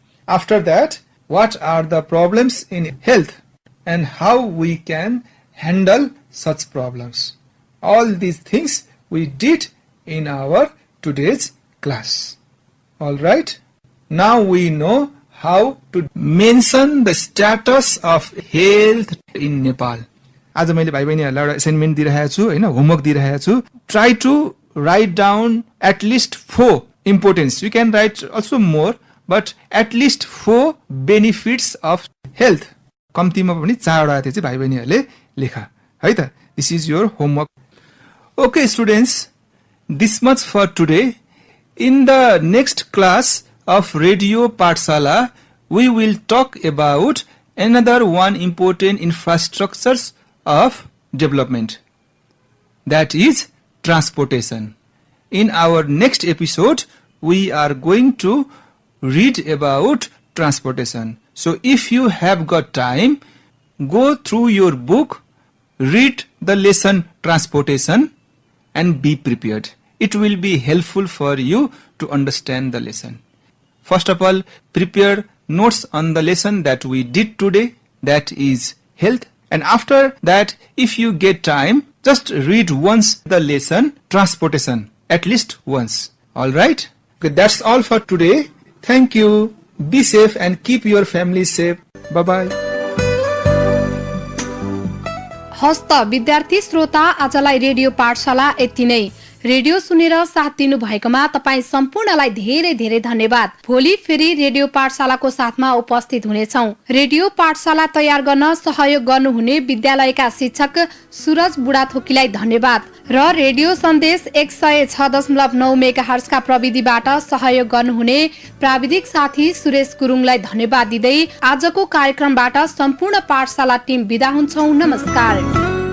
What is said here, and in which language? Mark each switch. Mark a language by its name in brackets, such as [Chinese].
[English] After that, what are the problems in health and how we can handle such problems. All these things we did in our today's class. Alright? Now we know how to mention the status of health in Nepal. [Nepali] आज मैले भाइ बहिनीहरुलाई एउटा assignment दिइरहेको छु हैन, homework दिइरहेको छु. [English] Try to write down at least 4 importance. You can write also more, but at least 4 benefits of health. [Nepali] कम्तीमा पनि 4 वटा चाहिँ भाइ बहिनीहरुले लेखा है त. [English] This is your homework. Okay students, this much for today. In the next class of Radio Pathshala, we will talk about another one important infrastructures of development, that is transportation. In our next episode, we are going to read about transportation. So if you have got time, go through your book, read the lesson transportation and be prepared. It will be helpful for you to understand the lesson. First of all, prepare notes on the lesson that we did today, that is health. And after that, if you get time, just read once the lesson transportation, at least once. Alright? Okay, that's all for today. Thank you. Be safe and keep your family safe. Bye-bye. [Nepali] हस्त विद्यार्थी श्रोता, आजलाई radio पाठशाला यति नै. Radio सुनेर साथ दिनु भएकोमा तपाईं सम्पूर्णलाई धेरै धेरै धन्यवाद. भोलि फेरि रेडियो पाठशालाको साथमा उपस्थित हुनेछौं. रेडियो पाठशाला तयार गर्न सहयोग गर्नुहुने विद्यालयका शिक्षक suraj बुdathokiलाई धन्यवाद र रेडियो सन्देश 106.9 मेगाहर्जका प्रविधिबाट सहयोग गर्नुहुने प्राविधिक साथी सुरेश गुरुङलाई धन्यवाद दिँदै आजको कार्यक्रमबाट सम्पूर्ण पाठशाला टिम बिदा हुन्छौं. नमस्कार.